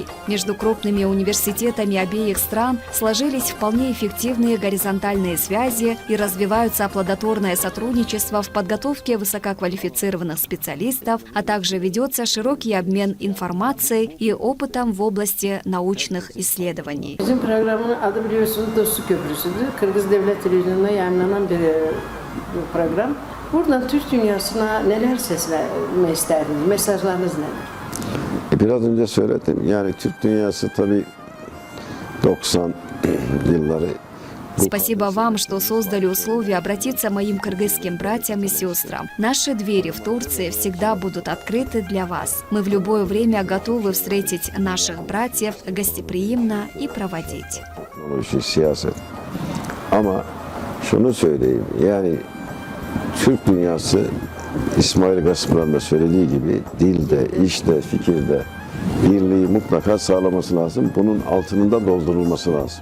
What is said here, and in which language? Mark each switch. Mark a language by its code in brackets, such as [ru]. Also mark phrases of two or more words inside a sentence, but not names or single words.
[ru] Между крупными университетами обеих стран сложились вполне эффективные горизонтальные связи и развиваются плодотворное сотрудничество в подготовке высококвалифицированных специалистов, а также ведется широкий обмен информацией и опытом в области научных исследований. [tr] Bizim programın adı biliyorsunuz Dostluk Köprüsü'dür. Kırgız Devlet Televizyonu'nda yayınlanan bir program. Buradan Türk dünyasına neler seslenme isterdiniz? Mesajlarınız neler? Biraz önce söyledim. Yani Türk dünyası tabii 90 yılları [ru] Спасибо вам, что создали условия обратиться моим кыргызским братьям и сестрам. Наши двери в Турции всегда будут открыты для вас. Мы в любое время готовы встретить наших братьев гостеприимно и проводить. [tr] teknoloji, siyaset. Ama şunu söyleyeyim, yani Türk dünyası İsmail Gaspıran da söylediği gibi dilde, işte, fikirde birliği mutlaka sağlaması lazım. Bunun altının da doldurulması lazım.